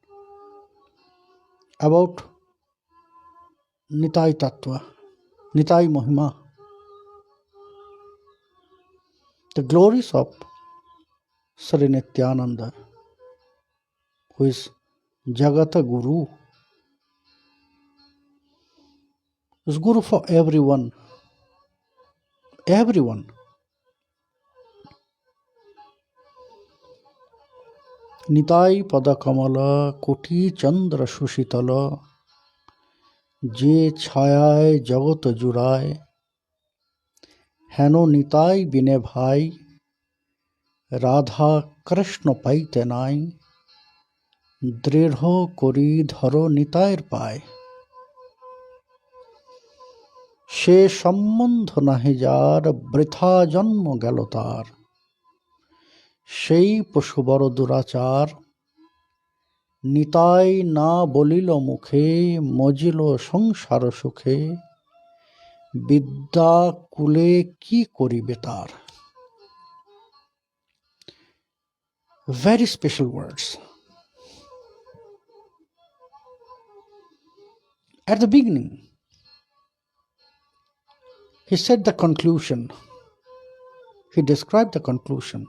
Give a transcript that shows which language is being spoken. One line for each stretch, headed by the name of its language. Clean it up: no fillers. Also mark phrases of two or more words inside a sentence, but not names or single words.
English: about Nitai Tattva, Nitai Mahima, the glories of Śrī Nitāi, who is Jagata Guru, is Guru for everyone. Everyone.
Bangla: নিতাই পদ কমল কোটি চন্দ্র সুশীতল যে ছায়ায় জগৎ জুড়ায় হেন নিতাই বিনে ভাই রাধা কৃষ্ণ পাইতে নাই দৃঢ় করি ধরো নিতাইর পায় সে সম্বন্ধ নাহি যার বৃথা জন্ম গেল তার সেই পশু বড় দুরাচার নিতাই না বলিল মুখে মজিল সংসার সুখে বিদ্যা কুলে কি করিবে তার.
English: Very special words. At the beginning, he said the conclusion. He described the conclusion.